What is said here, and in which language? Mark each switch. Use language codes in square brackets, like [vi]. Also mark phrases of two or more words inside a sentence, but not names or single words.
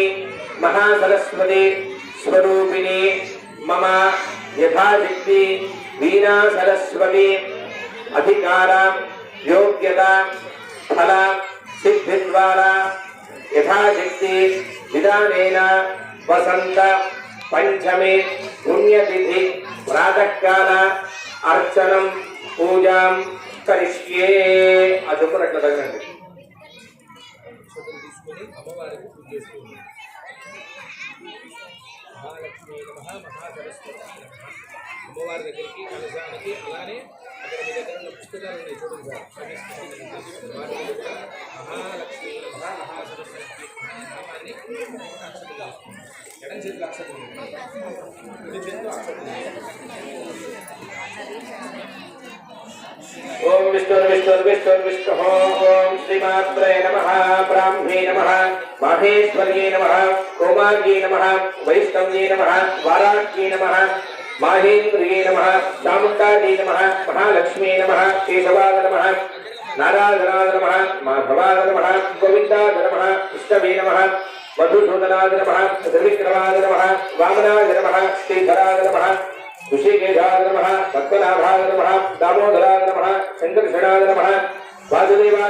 [sa] महासरस्वती स्वरूपिणी मम यथाशक्ति वीणा सरस्वती अधिकार योग्यता फल सिद्धि द्वारा यथाशक्ति विधानेन वसंत पंचमी पुण्यतिथि प्रातः काल अर्चनं पूजा करिष्ये अदुपुरट्ल तगनंడి महालक्ष्मी नमः महासरस्वती नमः [te] అమ్మవారి దగ్గరికి కలశానికి అలానే అక్కడ మీ దగ్గర ఉన్న పుస్తకాలు ఉన్నాయి చూడండి సార్ [sa] మహాలక్ష్మి నమః మహాసరస్వతి [te] నామాన్ని ఎడం చేతిలో అక్షరం కుడి చేతిలో అక్షరం [sa] ఓం విష్ణు ఓం శ్రీమాత్రే నమః బ్రాహ్మే నమః మాహేశ్వర్యే నమః కోమార్యే నమః వైష్ణవ్యే నమః వారాఖ్యే నమః माहेन्द्रिये नमः चामुण्डायै नमः महालक्ष्मी नमः केशवाय नमः नारायणाय नमः माधवाय नमः गोविन्दाय नमः विष्णवे नमः मधुसूदनाय नमः त्रिविक्रमाय नमः वामनाय नमः श्रीधराय नमः ऋषिकेशाय नमः पद्मनाभाय नमः दामोदराय नमः शङ्करषणाय नमः वासुदेवाय